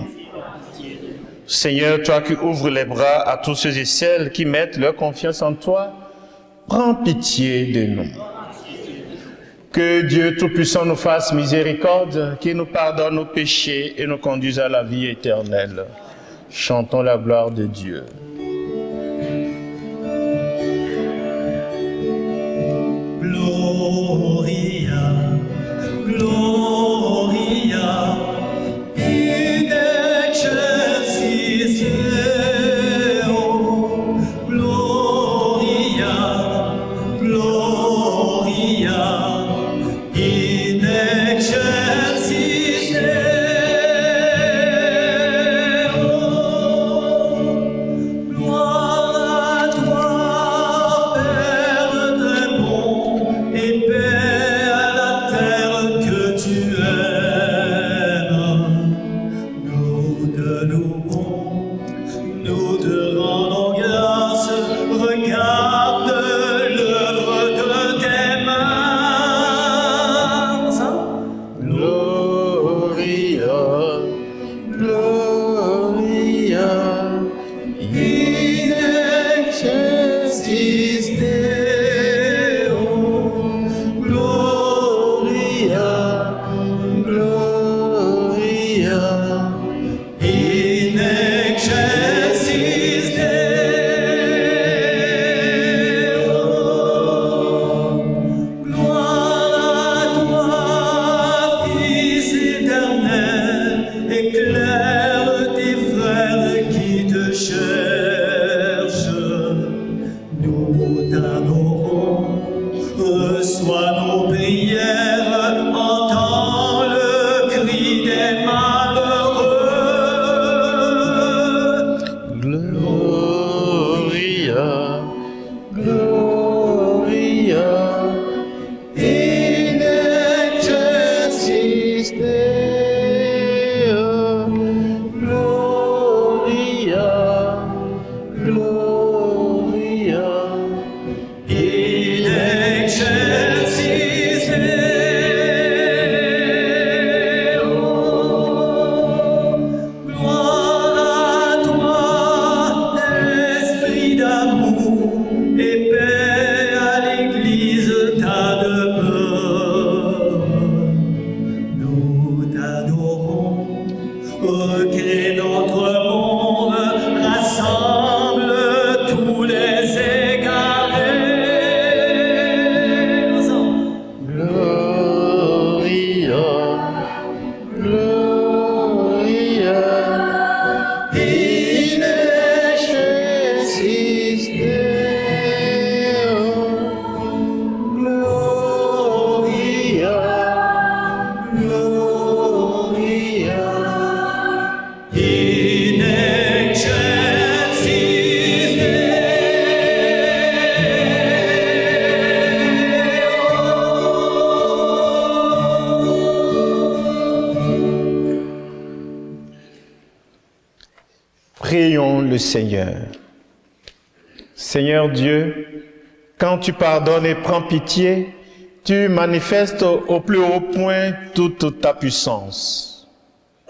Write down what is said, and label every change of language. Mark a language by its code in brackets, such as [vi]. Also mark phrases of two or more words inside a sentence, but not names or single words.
[fr] Seigneur, toi qui ouvres les bras à tous ceux et celles qui mettent leur confiance en toi, prends pitié de nous. Que Dieu Tout-Puissant nous fasse miséricorde, qu'il nous pardonne nos péchés et nous conduise à la vie éternelle. Chantons la gloire de Dieu. [la] Gloria, Gloria, in excelsis Deo. Gloria, Gloria, in excelsis Deo. [fr] Gloire à toi, Père très bon et paix à la terre que tu aimes. Nous te louons, nous te rendons grâce, regarde l'œuvre de tes mains. [la] Gloria, Gloria, in excelsis Deo. Gloria, Gloria, In excelsis Deo. [fr] Gloire à toi, Fils éternel, éclaire tes frères qui te cherchent. Nous t'adorons, reçois nos prières, entends le cri des malheureux. [la] Gloria, Gloria, in excelsis Deo. Gloria, Gloria, In excelsis Deo. [fr] Gloire à toi, Esprit d'amour et paix à l'Église ta demeure. Nous t'adorons, recrée notre monde, rassemble tous les égarés. [la] Gloria, Gloria, in excelsis Deo. Gloria, Gloria, In excelsis [fr] Prions le Seigneur. Seigneur Dieu, quand tu pardonnes et prends pitié, tu manifestes au plus haut point toute ta puissance.